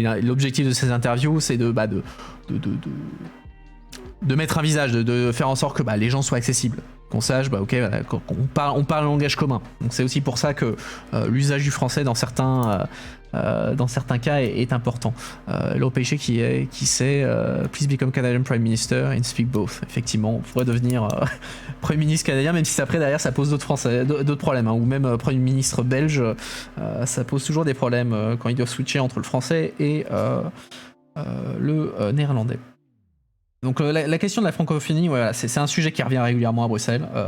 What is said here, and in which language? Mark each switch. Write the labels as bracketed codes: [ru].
[fr] Et l'objectif de ces interviews, c'est de mettre un visage, de faire en sorte que les gens soient accessibles, qu'on sache qu'on parle un langage commun. Donc c'est aussi pour ça que l'usage du français dans certains cas est important. L'OPC qui sait [en] Please become Canadian Prime Minister and speak both. [fr] Effectivement, on pourrait devenir Premier ministre canadien, même si après derrière ça pose d'autres problèmes, hein. Ou même Premier ministre belge, ça pose toujours des problèmes quand ils doivent switcher entre le français et le néerlandais. Donc la question de la francophonie, voilà, c'est un sujet qui revient régulièrement à Bruxelles.